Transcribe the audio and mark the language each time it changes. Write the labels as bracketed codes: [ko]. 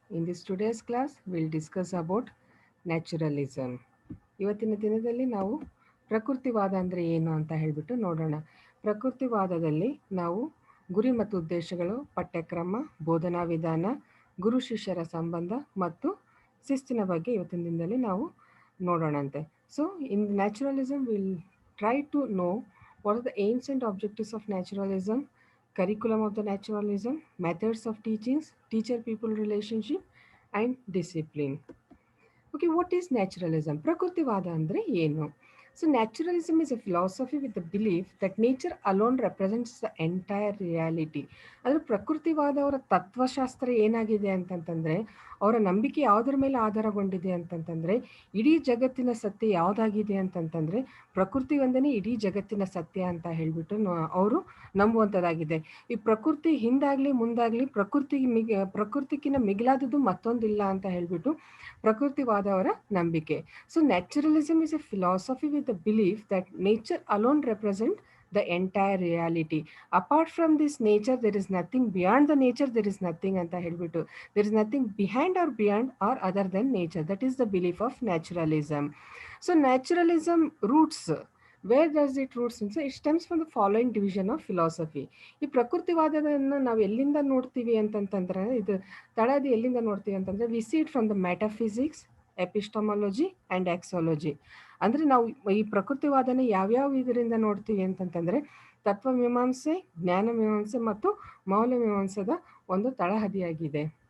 [en] In this today's class, we'll discuss about naturalism. [kn] ಇವತ್ತಿನ ದಿನದಲ್ಲಿ ನಾವು ಪ್ರಕೃತಿವಾದ ಅಂದರೆ ಏನು ಅಂತ ಹೇಳಿಬಿಟ್ಟು ನೋಡೋಣ. ಪ್ರಕೃತಿವಾದದಲ್ಲಿ ನಾವು ಗುರಿ ಮತ್ತು ಉದ್ದೇಶಗಳು, ಪಠ್ಯಕ್ರಮ, ಬೋಧನಾ ವಿಧಾನ, ಗುರು ಶಿಷ್ಯರ ಸಂಬಂಧ ಮತ್ತು ಶಿಸ್ತಿನ ಬಗ್ಗೆ ಇವತ್ತಿನ ದಿನದಲ್ಲಿ ನಾವು ನೋಡೋಣಂತೆ. [en] So in naturalism will try to know what are the aims and objectives of naturalism, curriculum of the naturalism, methods of teachings, teacher-people relationship, and discipline. Okay, what is naturalism? [kn] Prakrtivada andre ಏನು? [en] So naturalism is a philosophy with the belief that nature alone represents the entire reality. [kn] ಅಂದರೆ ಪ್ರಕೃತಿವಾದ ಅವರ ತತ್ವಶಾಸ್ತ್ರ ಏನಾಗಿದೆ ಅಂತಂತಂದರೆ, ಅವರ ನಂಬಿಕೆ ಯಾವುದರ ಮೇಲೆ ಆಧಾರಗೊಂಡಿದೆ ಅಂತಂತಂದರೆ, ಇಡೀ ಜಗತ್ತಿನ ಸತ್ಯ ಯಾವುದಾಗಿದೆ ಅಂತಂತಂದರೆ ಪ್ರಕೃತಿ ಒಂದೇ ಇಡೀ ಜಗತ್ತಿನ ಸತ್ಯ ಅಂತ ಹೇಳಿಬಿಟ್ಟು ಅವರು ನಂಬುವಂಥದ್ದಾಗಿದೆ. ಈ ಪ್ರಕೃತಿ ಹಿಂದಾಗಲಿ ಮುಂದಾಗಲಿ ಪ್ರಕೃತಿಗಿನ್ನ ಮಿಗಿಲಾದದ್ದು ಮತ್ತೊಂದಿಲ್ಲ ಅಂತ ಹೇಳಿಬಿಟ್ಟು ಪ್ರಕೃತಿವಾದವರ ನಂಬಿಕೆ. [en] So naturalism is a philosophy with the belief that nature alone represent the entire reality. Apart from this nature, there is nothing beyond the nature, there is nothing [kn] anta helbitu. [en] There is nothing behind or beyond or other than nature. That is the belief of naturalism. So naturalism roots, where does it roots in? So it stems from the following division of philosophy. [kn] ಈ ಪ್ರಕೃತಿವಾದವನ್ನು ನಾವು ಎಲ್ಲಿಂದ ನೋಡ್ತೀವಿ ಅಂತಂತಂದ್ರೆ, ಇದು ತಳದಿ ಎಲ್ಲಿಂದ ನೋಡ್ತೀವಿ ಅಂತಂದ್ರೆ, [en] We see it from the metaphysics, epistemology and axiology. [kn] ಅಂದರೆ ನಾವು ಈ ಪ್ರಕೃತಿವಾದನ ಯಾವ್ಯಾವ ಇದರಿಂದ ನೋಡ್ತೀವಿ ಅಂತಂತಂದರೆ, ತತ್ವಮೀಮಾಂಸೆ, ಜ್ಞಾನಮೀಮಾಂಸೆ ಮತ್ತು ಮೌಲ್ಯಮೀಮಾಂಸದ ಒಂದು ತಳಹದಿಯಾಗಿದೆ.